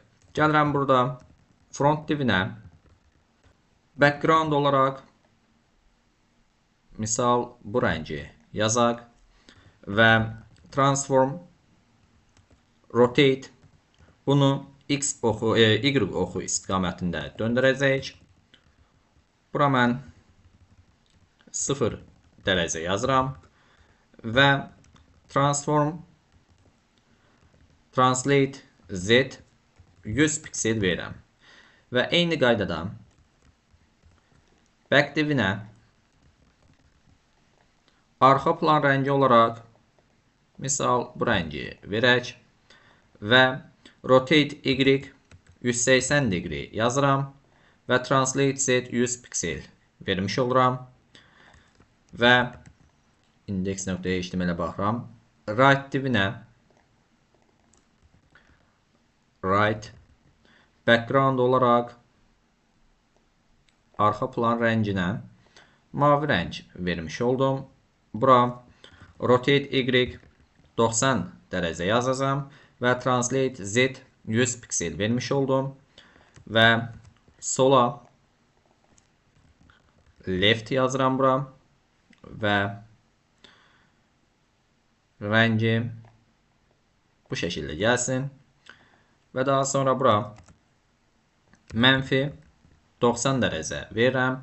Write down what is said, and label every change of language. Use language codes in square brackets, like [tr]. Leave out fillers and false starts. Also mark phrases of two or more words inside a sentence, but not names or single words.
[az] Gəlirəm burada front divinə background olaraq misal bu rəngi yazaq və [en] transform rotate [az] bunu X oxu, Y oxu istiqamətində döndürəcək. Bura mən 0 dərəcə yazıram və [en] transform translate Z [az] 100 piksel verirəm. Və eyni qaydada back divinə arxa plan rəngi olaraq misal bu rəngi verək və [en] rotate Y 180 degree [az] yazıram və [en] translate Z [az] 100 piksel vermiş oluram və index.html-ə baxıram. Right divinə [en] right background [az] olaraq arxa plan rənginə mavi rəng vermiş oldum. Bura [en] rotate Y [az] 90 dərəcə yazacağım və [en] translate Z [az] 100 piksel vermiş oldum və sola left yazıram bura və rəngi bu şəkildə gəlsin və daha sonra bura mənfi 90 dərəcə verirəm.